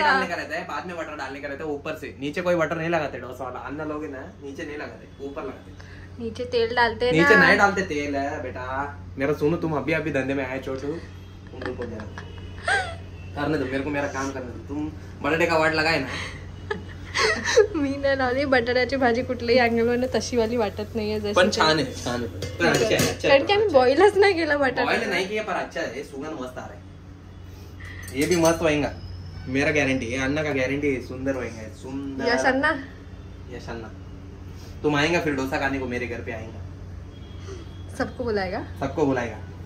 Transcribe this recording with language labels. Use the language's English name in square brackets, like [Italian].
[Hindi] डालने का रहता है बाद में बटर डालने का रहता है ऊपर से. नीचे कोई बटर नहीं लगाते डोसा वाला. अंदर लोगे ना नीचे नहीं लगाते ऊपर लगाते. नीचे तेल डालते नीचे नहीं डालते तेल है बेटा. मेरा सुनो तुम अभी धंधे में आए छोटू. तुम रुको जरा करने दो मेरे को मेरा काम करने दो. तुम बटाटे का वाट लगाए ना [Marathi] मी नाही लावली बटाट्याची भाजी कुठल्याही अँगलवरनं तशी वाली वाटत नाहीये पण छान आहे, छान आहे. कारण की आम्ही बॉईलच नाही केला बटाटा. [Hindi] बॉईल नहीं किया पर अच्छा है, सुगंध मस्त आ रहा है. ये भी मस्त बनेगा, मेरा गारंटी है. अन्ना का गारंटी है, सुंदर बनेगा, सुंदर. यश अन्ना, यश अन्ना तुम आएगा फिर डोसा खाने को, मेरे घर पे आएगा. सबको बुलाएगा, सबको बुलाएगा.